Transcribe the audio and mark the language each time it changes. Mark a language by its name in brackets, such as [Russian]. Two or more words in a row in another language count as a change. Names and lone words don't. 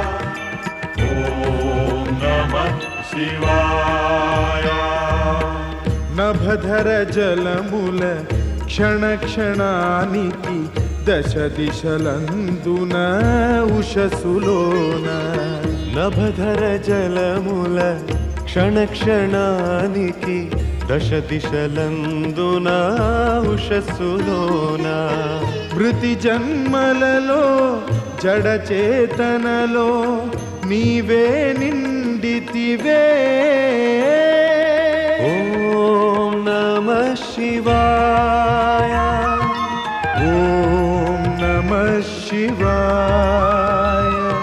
[Sanskrit] ॐ नमः शिवाय [Telugu] నభధర జలమూల క్షణ క్షణానికి దశ దిశలందున ఉషసులోన నభధర జలమూల క్షణక్షణానికి దశ దిశలందున ఉషస్సులోన మృతి జన్మలలో జడ చేతనలో నీవే నిండితివే. [Sanskrit] ఓం నమః శివాయ, ఓం నమః శివాయ,